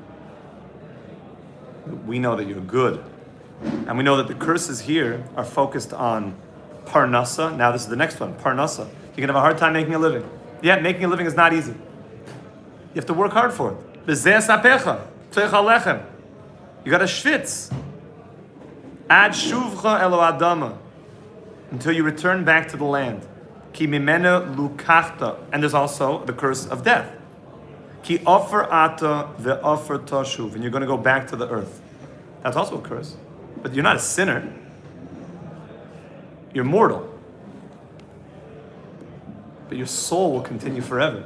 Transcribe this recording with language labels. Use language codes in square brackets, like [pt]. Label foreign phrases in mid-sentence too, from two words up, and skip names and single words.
[en] We know that you're good. And we know that the curses here are focused on parnasa. Now this is the next one, parnasa. You're going to have a hard time making a living. Yeah, making a living is not easy. You have to work hard for it. You got to schwitz. [he] עד שובך אל האדמה. [en] Until you return back to the land. [he] כי ממנה לקחת. [en] And there's also the curse of death. [he] כי עפר אתה ואל עפר תשוב. [en] And you're going to go back to the earth. That's also a curse. But you're not a sinner. You're mortal. But your soul will continue forever.